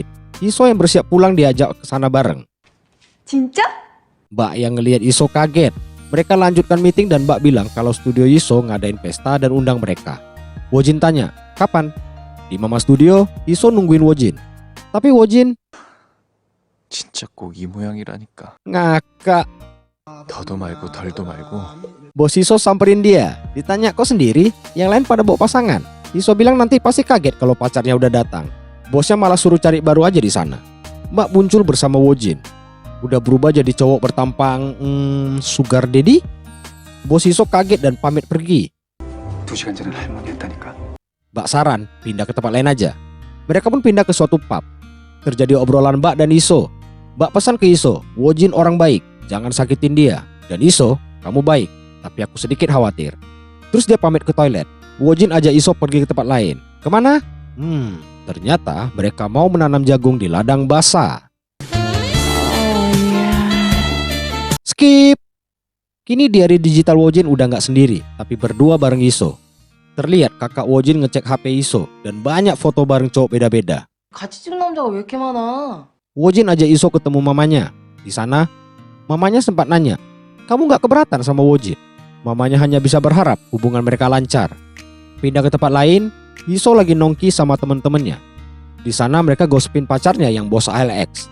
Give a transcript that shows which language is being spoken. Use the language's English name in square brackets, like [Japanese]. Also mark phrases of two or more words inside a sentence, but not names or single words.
[Indonesian] Iso yang bersiap pulang diajak ke sana bareng. [Korean] 진짜? [Indonesian] Mbak yang ngelihat Iso kaget. Mereka lanjutkan meeting dan Mbak bilang kalau studio Yiso ngadain pesta dan undang mereka. Wojin tanya, kapan? Di Mama Studio, Yiso nungguin Wojin. Tapi Wojin [Korean] 진짜 꼭 이 모양이라니까. [Indonesian] ngakak. [Korean] 더도 말고 덜도 말고. [Indonesian] Bos Yiso samperin dia. Ditanya, kok sendiri? Yang lain pada bawa pasangan. Yiso bilang nanti pasti kaget kalau pacarnya udah datang. Bosnya malah suruh cari baru aja di sana. Mbak muncul bersama Wojin. Udah berubah jadi cowok bertampang [English] sugar daddy. [Indonesian] Bos Yiso kaget dan pamit pergi. [Korean] 2시간 전에 할머니 했다니까. [Indonesian] Mbak saran pindah ke tempat lain aja. Mereka pun pindah ke suatu pub. Terjadi obrolan Mbak dan Yiso. Mbak pesan ke Yiso, Wojin orang baik, jangan sakitin dia. Dan Yiso, kamu baik, tapi aku sedikit khawatir. Terus dia pamit ke toilet. Wojin ajak Yiso pergi ke tempat lain. Kemana? Ternyata mereka mau menanam jagung di ladang basah. Skip. Kini di hari digital Wojin udah nggak sendiri, tapi berdua bareng Yiso. Terlihat kakak Wojin ngecek HP Yiso dan banyak foto bareng cowok beda-beda. [Korean] 같이 찍은 남자가 왜 이렇게 많아? [Indonesian] Wojin ajak Yiso ketemu mamanya. Di sana, mamanya sempat nanya, kamu nggak keberatan sama Wojin? Mamanya hanya bisa berharap hubungan mereka lancar. Pindah ke tempat lain, Yiso lagi nongki sama temen-temennya. Di sana mereka gosipin pacarnya yang bos ALX.